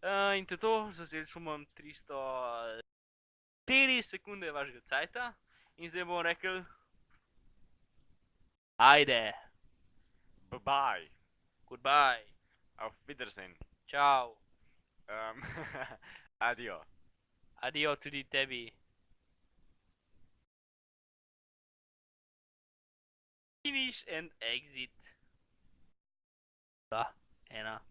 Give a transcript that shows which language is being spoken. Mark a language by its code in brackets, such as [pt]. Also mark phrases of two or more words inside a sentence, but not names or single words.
[sl] In to je to, zavzeli smo 300 4 sekunde vašega cajta in zdaj bom rekel, ajde, [en] Bye bye. goodbye, [de] Auf Wiedersehen. [sl] čau, Adio. adijo tudi tebi. [en] Finish and exit. [sl] Da, ena.